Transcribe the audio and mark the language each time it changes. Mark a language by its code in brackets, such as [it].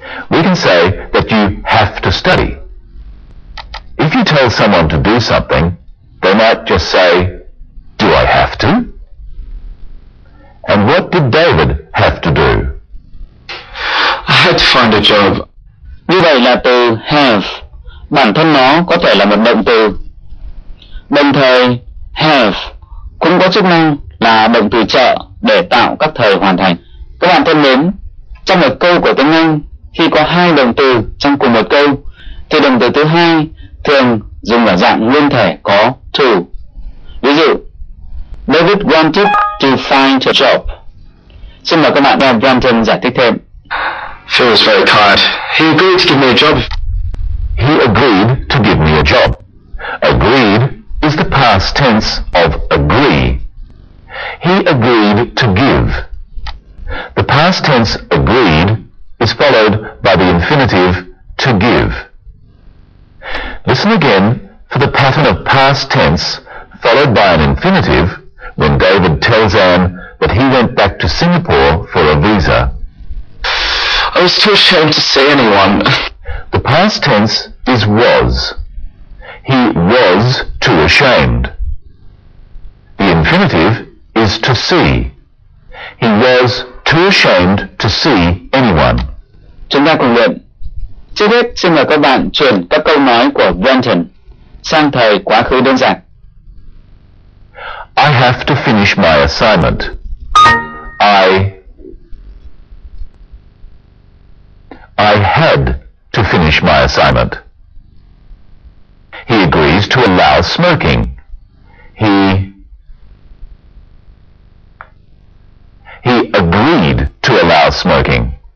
[en] We can say that you have to study. If you tell someone to do something, they might just say, do I have to? And what did David have to do? I had to find a job. [vi] Như vậy là từ have, bản thân nó có thể là một động từ. Đồng thời, have cũng có chức năng là động từ trợ để tạo các thời hoàn thành. Các bạn thân mến, trong một câu của tiếng Anh, khi có hai động từ trong cùng một câu, thì động từ thứ hai thường dùng ở dạng nguyên thể có to. Ví dụ, [en] David wanted to find a job. [vi] Xin mời các bạn nghe Brenton giải thích thêm. [en] Phil was very kind. He agreed to give me a job. He agreed to give me a job. Agreed is the past tense of agree. He agreed to give. The past tense agreed is followed by the infinitive to give. Listen again for the pattern of past tense followed by an infinitive when David tells Anne that he went back to Singapore for a visa. I was too ashamed to see anyone. The past tense is was. He was too ashamed. The infinitive is to see. He was too ashamed to see anyone. [vi] Chúng ta cùng luyện. Trước hết xin mời các bạn chuyển các câu nói của Brenton sang thời quá khứ đơn giản. [en] I have to finish my assignment. I had to finish my assignment. He agrees to allow smoking. He agreed to allow smoking.